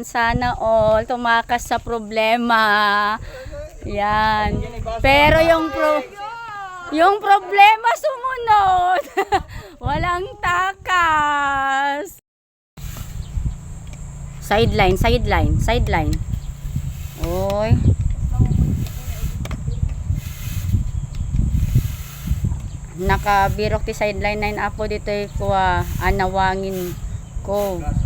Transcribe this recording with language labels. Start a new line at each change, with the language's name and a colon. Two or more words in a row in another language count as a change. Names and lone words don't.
Filipino: Sana all tumakas sa problema. Yan. Pero yung problema sumunod. Walang takas. Sideline. Oy.
Iloko: Nakabirok ti sideline 9 apo
Filipino: dito kuha anawangin ko.